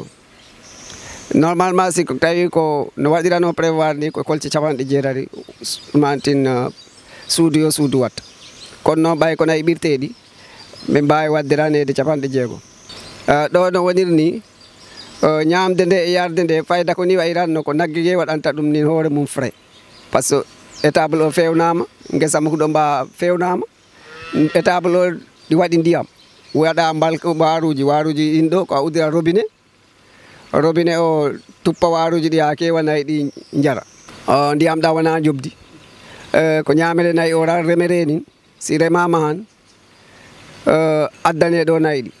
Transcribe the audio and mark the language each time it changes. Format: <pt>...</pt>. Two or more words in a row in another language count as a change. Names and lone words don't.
<ff>Normalement si tawi ko no waɗirano prévoir ni ko kolce 60 ɗumantin suudu yo suudu watta. Kono noon ɓay ko nayyi ɓirteɗi ɓe mbawi wadde ranede 60. Ɗo no woniri ni ñamde nde e yarde nde fayda ko ni wayiranno ko nagge ge waɗanta ɗum ni hoore mum frais.</ff> <fr>Par ce que étable</fr> <ff>o fewnama guesa Huuɗo Mba fewnama, étable o ɗi waɗi ndiyam waɗa waruji ɗin ɗo ko a udira robinet o tuppa waruji ɗi ha kewa nayyi ɗi jara. Ndiyam ɗa wona jobdi. Ko ñamele nayyi o remere ni si remama han addane ɗo nayyi ɗi.</ff>